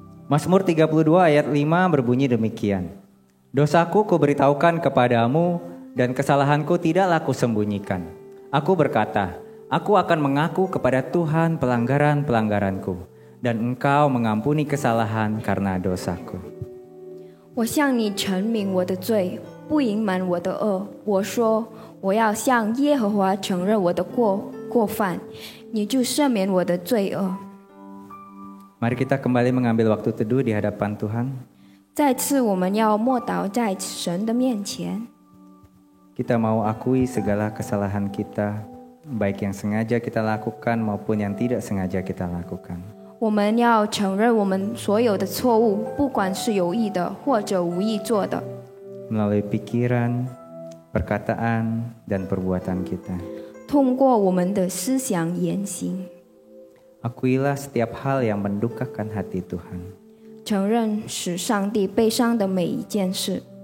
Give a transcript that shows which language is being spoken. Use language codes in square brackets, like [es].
[id] Mazmur 32 ayat 5 berbunyi demikian. Dosaku kuberitahukan kepadamu dan kesalahanku tidaklah kusembunyikan. Aku berkata, aku akan mengaku kepada Tuhan pelanggaran-pelanggaranku, dan Engkau mengampuni kesalahan karena dosaku. [zh] 我向你陈明我的罪，不隐瞒我的恶。我说，我要向耶和华承认我的过犯，你就赦免我的罪恶。 [id] Mari kita kembali mengambil waktu teduh di hadapan Tuhan. [zh] 再次，我们要默祷在神的面前。 [id] Kita mau akui segala kesalahan kita, baik yang sengaja kita lakukan maupun yang tidak sengaja kita lakukan. [zh] 我们要承认我们所有的错误，不管是有意的或者无意做的。 [id] Melalui pikiran, perkataan, dan perbuatan kita. [zh] 通过我们的思想言行， [id] Akuilah setiap hal yang mendukakan hati Tuhan. [zh] 承认使上帝悲伤的每一件事。